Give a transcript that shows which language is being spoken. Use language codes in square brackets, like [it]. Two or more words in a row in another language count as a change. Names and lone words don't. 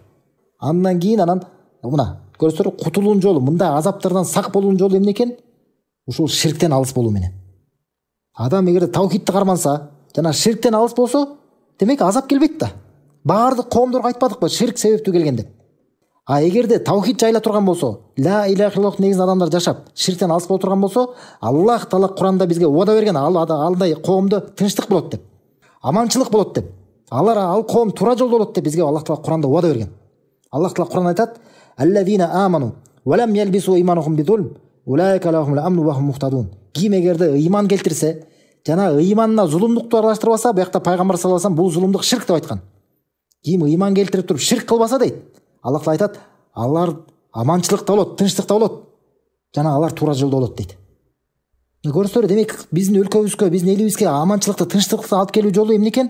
[ky] Андан кийин мына көрсөтөр, кутулуунун жолу, мындай азаптардан сак болуунун жолу эмне экен? Ушул ширктен алыс болуу менен. Адам эгерде таухидти карманса, жана ширктен алыс болсо, демек азап келбейт да. Баардык коомдорго айтпадыкпы ширк себептүү келген деп. А эгерде таухид жайла турган болсо, [ar] لا إله إلا الله [ky] негизинде адамдар жашап, ширктен алыс боло турган болсо, Аллах Таала Кур'анда бизге уада берген, алдай коомдо тынчтык болот деп, аманчылык болот деп, ал коом туура жолдо болот деп бизге Аллах Таала Кур'анда уада берген. Аллах Таала Кур'анда айтат: [ar] "الذين آمنوا ولم يلبسوا إيمانهم بظلم أولئك لهم الأمن وهم مهتدون". [ky] Ким эгерде ыйман келтирсе, жана ыйманына зулумдукту аралаштырбаса, буякта пайгамбар [ar] صلى الله عليه وسلم [ky] бул зулумдук ширк деп айткан. Ким ыйман келтирип туруп ширк кылбаса дейт, Аллах Таала айтат, алар аманчылыкта болот, тынчтыкта болот, жана алар туура жолдо болот дейт. Көрсөңөр, демек биздин өлкөбүзгө, биздин элибизге аманчылыкты, тынчтыкты алып келүү жолу эмне экен?